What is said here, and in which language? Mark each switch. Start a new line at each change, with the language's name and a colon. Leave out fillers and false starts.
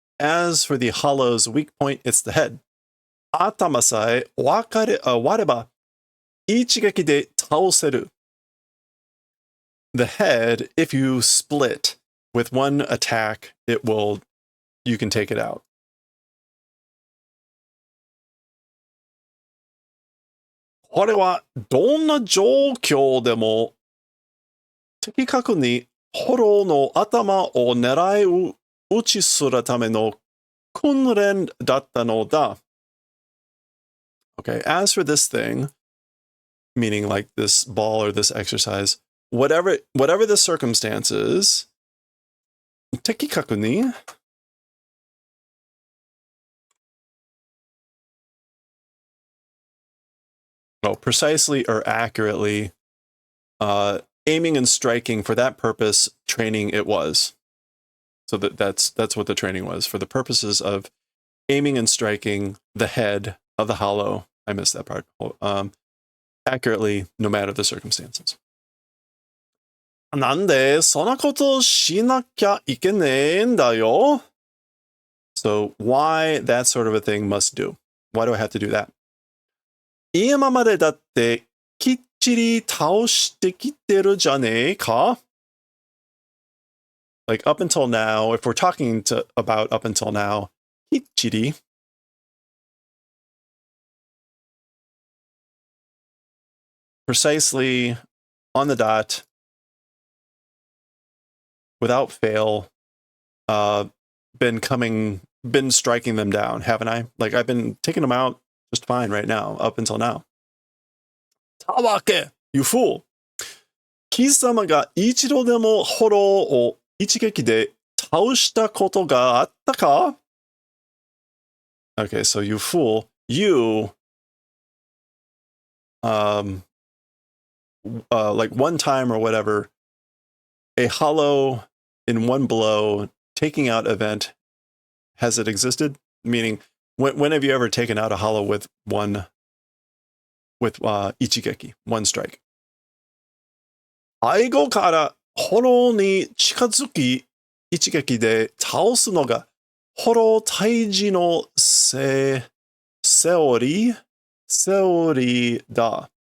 English: As for the hollow's weak point, it's the head.
Japanese: Atama sae wareba ichigeki de taoseru.
English: The head, if you split with one attack, you can take it out.
Japanese: これはどんな状況でも的確にホロの頭を狙い撃ちするための訓練だったのだ.
English: Okay, as for this thing, meaning like this ball or this exercise, whatever the circumstances, 的確に precisely or accurately, aiming and striking for that purpose, training it was. So that's what the training was, for the purposes of aiming and striking the head of the hollow. I missed that part. Accurately, no matter the circumstances.
Japanese: なんでそんなことしなきゃいけねえんだよ?
English: So why that sort of a thing must do? Why do I have to do that?
Japanese: 今までだってきっちり倒してきてるじゃねえか?
English: Like up until now, if we're talking about up until now, きっちり precisely, on the dot, without fail, been striking them down, haven't I? Like I've been taking them out just fine right now, up until now. Tawake, you fool.
Japanese: 貴様が一度でもホローを一撃で倒したことがあったか?
English: Okay, so you fool, you, like one time or whatever, a hollow in one blow taking out event, has it existed? Meaning, when have you ever taken out a hollow with ichigeki, one strike?
Japanese: 背後からホロに近づき一撃で倒すのがホロ退治のセオリーだ。